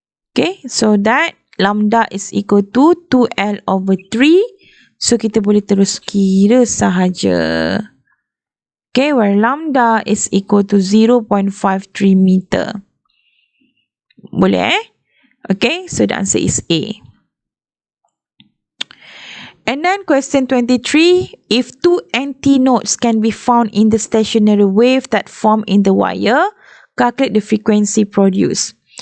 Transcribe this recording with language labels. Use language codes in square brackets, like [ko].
[en] Okay, so that lambda is equal to 2L over 3. [ms] So kita boleh terus kira sahaja. [en] Okay, where lambda is equal to 0.53 meter. Boleh Okay, so the answer is A. And then question 23, if 2 antinodes can be found in the stationary wave that form in the wire, calculate the frequency produced.